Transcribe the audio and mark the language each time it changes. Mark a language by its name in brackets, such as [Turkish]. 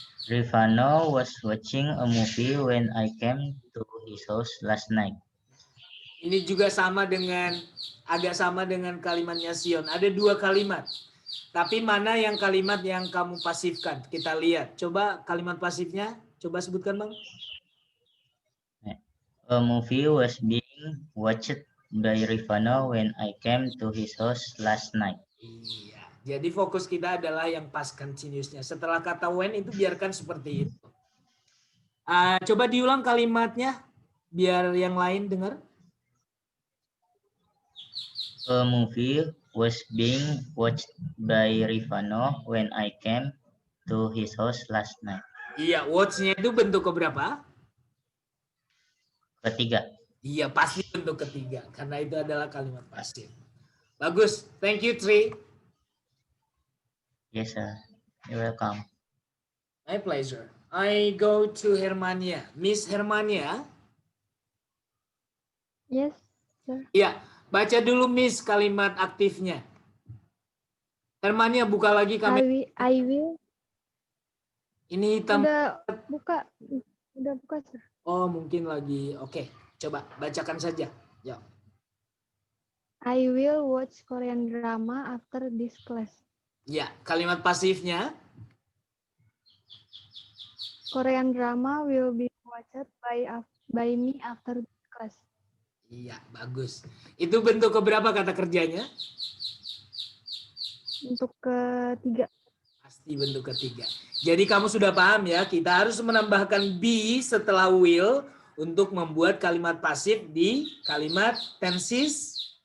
[English] Rifano was watching a movie when I came to his house last night. [Indonesian] Ini juga agak sama dengan kalimatnya Sion. Ada 2 kalimat. Tapi mana yang kalimat yang kamu pasifkan? Kita lihat. Coba kalimat pasifnya. Coba sebutkan Bang. [English] A movie was being watched by Rifano when I came to his house last night. [Indonesian] Iya. Jadi fokus kita adalah yang past continuous-nya. Setelah kata when itu biarkan seperti itu. Coba diulang kalimatnya biar yang lain dengar. [English] A movie was being watched by Rifano when I came to his house last night. [Indonesian] Iya, watch-nya itu bentuk keberapa? Ketiga. Iya, pasti bentuk ketiga. Karena itu adalah kalimat pasif. Bagus. [English] Thank you, Tri. Yes, sir. You're welcome. My pleasure. I go to Hermania. Miss Hermania. Yes, sir. [Indonesian] Iya, baca dulu Miss kalimat aktifnya. Hermania buka lagi kamera. [English] I will. [Indonesian] Ini hitam. Udah buka, sir. Oh, mungkin lagi. Oke, coba bacakan saja. Ya. [English] I will watch Korean drama after this class. [Indonesian] Ya, kalimat pasifnya. [English] Korean drama will be watched by me after this class. [Indonesian] Iya, bagus. Itu bentuk keberapa kata kerjanya? Untuk ketiga. Pasti bentuk ketiga. Jadi kamu sudah paham ya, kita harus menambahkan be setelah will untuk membuat kalimat pasif di kalimat tenses.